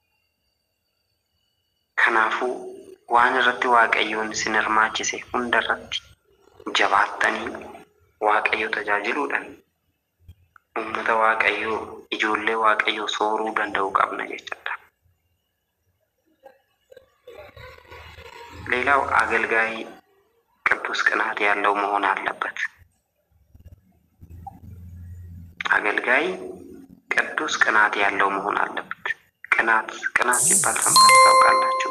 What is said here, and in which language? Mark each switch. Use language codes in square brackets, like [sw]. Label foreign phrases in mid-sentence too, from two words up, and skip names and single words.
[om] Kanaafuu waan irratti waaqayyoon isin hirmaachise hundarratti jabaattanii waaqayyoo tajaajiluudhaan uummata waaqayyoo, ijoollee waaqayyoo sooruu danda'uu qabna jechaadha. [am] ሌላው አገልጋይ ቅዱስ ቅናት ያለው መሆን አለበት። አገልጋይ ቅዱስ ቅናት ያለው መሆን አለበት። ቅናት ሲባል ሰምታችሁ ታውቃላችሁ?